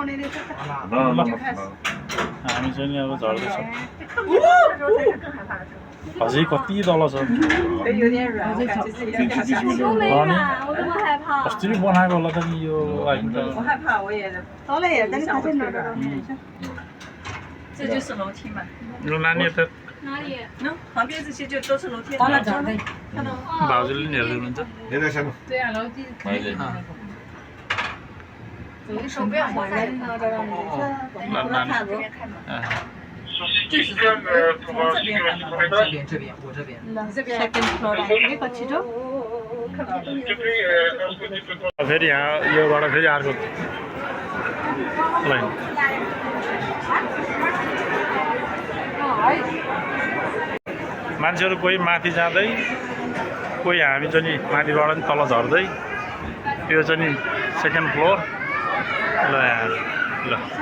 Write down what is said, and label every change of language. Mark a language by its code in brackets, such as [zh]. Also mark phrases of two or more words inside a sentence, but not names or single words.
[ne] हामी चाहिँ नि अब झर्दैछौँ अझै कति तल छ अनि अस्ति नै बनाएको होला त नि यो लाइन त [zh] 这就是楼梯嘛。 [ne] यो नानी त [zh] 那旁边这些就都是楼梯。 [ne] तल झर्दै भाउजूले नि हेर्दै हुनुहुन्छ [zh] 对啊，楼梯可以。走一手不要滑下去。 [ne] नानी [zh] 这是从这边看的。这边，我这边。这边。 [en] Second floor [ne] आइपुगेको छिटो। फेरि यहाँ योबाट फेरि अर्को लाइन मान्छेहरू कोही माथि जाँदै कोही हामी चाहिँ नि माथिबाट नि तल झर्दै यो चाहिँ नि [en] second floor [ne] ल यहाँ ल